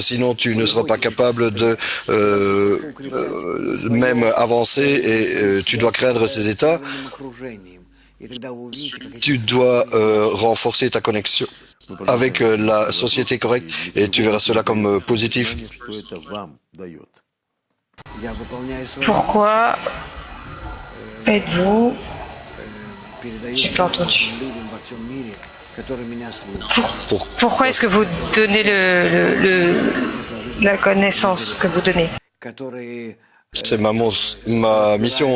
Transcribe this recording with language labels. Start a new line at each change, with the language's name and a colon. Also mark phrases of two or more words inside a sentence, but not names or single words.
French: Sinon, tu ne seras pas capable de même avancer, et tu dois craindre ces états. Tu dois renforcer ta connexion avec la société correcte, et tu verras cela comme positif.
Russian: Что это вам дает?
French: Pourquoi êtes-vous... J'ai pas entendu. Pourquoi est-ce que vous donnez la connaissance que vous donnez? C'est ma mission.